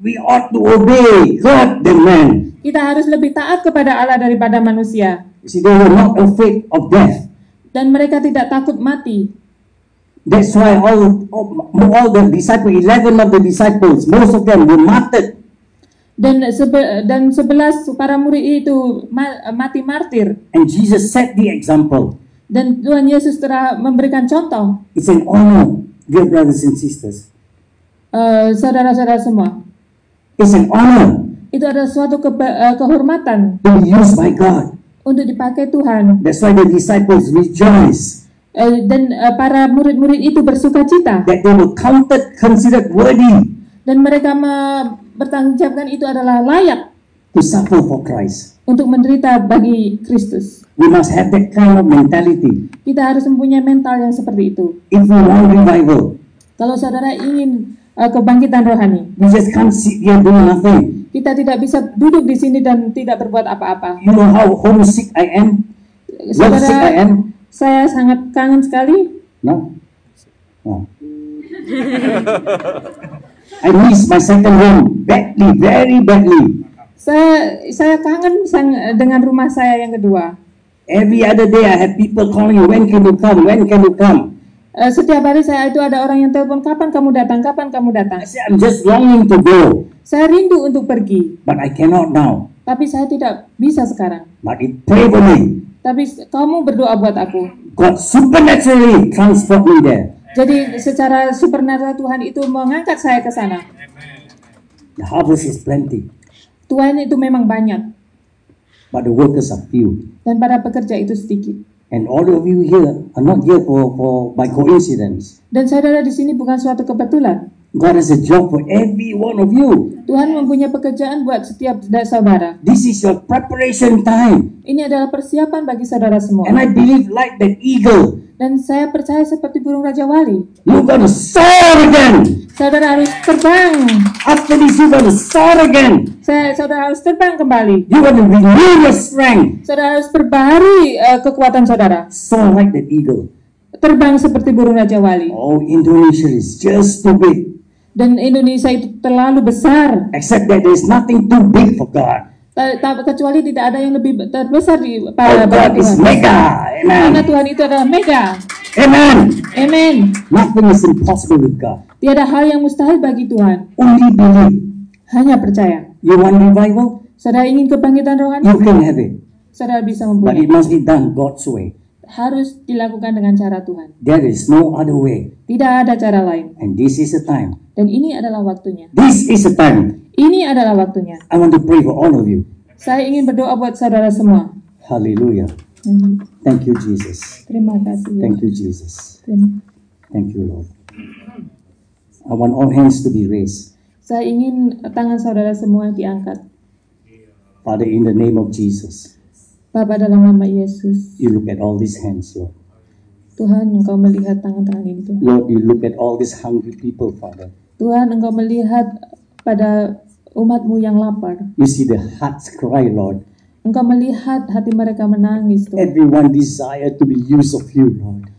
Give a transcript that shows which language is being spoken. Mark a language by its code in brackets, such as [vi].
[en] we ought to obey God than man. [id] kita harus lebih taat kepada Allah daripada manusia. [en] You see, they were not afraid of death. [id] Dan mereka tidak takut mati. [en] That's why all the disciples, 11 of the disciples, most of them were martyred. [id] Dan 11 para murid itu mati martir. [en] And Jesus set the example. [id] Dan Tuhan Yesus telah memberikan contoh. [en] It's an honor, dear brothers and sisters. [id] Saudara-saudara semua, [en] It's an honor [id] itu adalah suatu kehormatan [en] to be used by God. [id] untuk dipakai Tuhan. [en] That's why the disciples rejoiced [id] Dan para murid-murid itu bersukacita. [en] that they were considered worthy [id] Dan mereka bertanggungjawabkan itu adalah layak [en] to suffer for Christ. [id] untuk menderita bagi Kristus. [en] We must have that kind of mentality. [id] Kita harus mempunyai mental yang seperti itu. [en] If we want revival, [id] Kalau saudara ingin kebangkitan rohani, [en] we just can't sit here doing nothing. [id] kita tidak bisa duduk di sini dan tidak berbuat apa-apa. [en] You know how homesick I am? Love sick I am? [id] Saya sangat kangen sekali. [en] No? No. I miss my second home badly, very badly. [id] Saya kangen dengan rumah saya yang kedua. [en] Every other day I have people calling, when can you come? When can you come? [id] Setiap hari saya itu ada orang yang telepon, kapan kamu datang, kapan kamu datang. [en] I say, I'm just longing to go, [id] Saya rindu untuk pergi, [en] but I cannot now. [id] tapi saya tidak bisa sekarang. [en] But pray for me. [id] Tapi kamu berdoa buat aku. [en] God supernaturally transport me there. [id] Jadi secara supernatural Tuhan itu mengangkat saya ke sana. [en] The harvest is plenty, [id] Tuhan itu memang banyak, [en] but the workers are few. [id] dan para pekerja itu sedikit. [en] And all of you here are not here for by coincidence. [id] Dan saudara di sini bukan suatu kebetulan. [en] God has a job for every one of you. [id] Tuhan mempunyai pekerjaan buat setiap saudara. [en] This is your preparation time. [id] Ini adalah persiapan bagi saudara semua. [en] And I believe like that eagle, [id] Dan saya percaya seperti burung Raja Wali, [en] you're going to soar again. [id] saudara harus terbang. [en] After this, you're going to soar again. [id] Saudara harus terbang kembali. [en] You're going to renew your strength. [id] Saudara harus perbaharui kekuatan saudara. [en] Soar like that eagle. [id] Terbang seperti burung Raja Wali. [en] Oh, Indonesia is just too big. [id] Dan Indonesia itu terlalu besar. [en] Except that there's nothing too big for God. [id] Kecuali tidak ada yang lebih terbesar di [en] Oh, [id] bagi [en] God is [id] Tuhan. [en] mega. [id] Karena Amen. Tuhan itu adalah mega. Amen. Amen. [en] Nothing is impossible with God. [id] Tiada hal yang mustahil bagi Tuhan. [en] Only believe. [id] Hanya percaya. [en] You want revival? [id] Saudara ingin kebangkitan rohani? [en] You can have it. [id] Saudara bisa [en] But [id] mempunyai. [en] it must be done God's way. [id] Harus dilakukan dengan cara Tuhan. [en] There is no other way. [id] Tidak ada cara lain. [en] And this is the time. [id] Dan ini adalah waktunya. [en] This is the time. [id] Ini adalah waktunya. [en] I want to pray for all of you. [id] Saya ingin berdoa buat saudara semua. [en] Hallelujah. Thank you, Jesus. [id] Terima kasih. [en] Thank you, Jesus. [id] Terima. [en] Thank you, Lord. I want all hands to be raised. [id] Saya ingin tangan saudara semua diangkat. [en] Father, in the name of Jesus, [id] Bapa, dalam nama Yesus, [en] you look at all these hands, Lord. [id] Tuhan, Engkau melihat tangan-tangan itu. [en] Lord, you look at all these hungry people, Father. [id] Tuhan, Engkau melihat pada umat-Mu yang lapar. [en] You see the hearts cry, Lord. [id] Engkau melihat hati mereka menangis, Tuhan. [en] Everyone desire to be used of you, Lord.